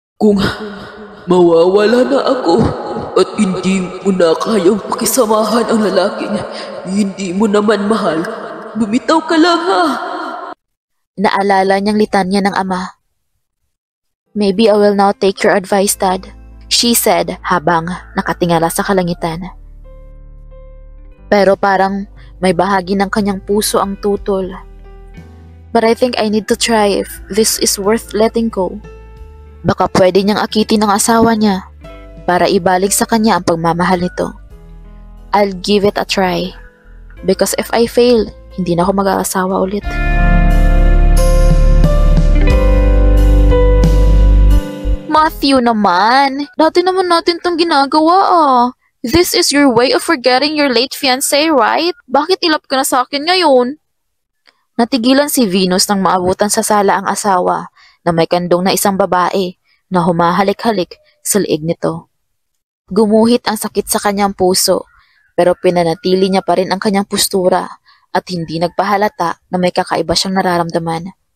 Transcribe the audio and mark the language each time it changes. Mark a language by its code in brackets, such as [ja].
[tl] Kung mawawala na ako at hindi mo na kayang pakisamahan ang lalaking hindi mo naman mahal, bumitaw ka lang ha. Naalala niyang litanya ng ama. [en] Maybe I will now take your advice, Dad, she said [tl] habang nakatingala sa kalangitan. Pero parang may bahagi ng kanyang puso ang tutol. [en] But I think I need to try if this is worth letting go. [tl] Baka pwede niyang akitin ng asawa niya para ibalik sa kanya ang pagmamahal nito. [en] I'll give it a try. Because if I fail, [tl] hindi na ako mag-aasawa ulit. Matthew naman, dati naman natin tong ginagawa ah. [en] This is your way of forgetting your late fiancé, right? [tl] Bakit ilap ka na sa akin ngayon? Natigilan si Venus nang maabutan sa sala ang asawa na may kandong na isang babae na humahalik-halik sa liig nito. Gumuhit ang sakit sa kanyang puso pero pinanatili niya pa rin ang kanyang postura at hindi nagpahalata na may kakaiba siyang nararamdaman.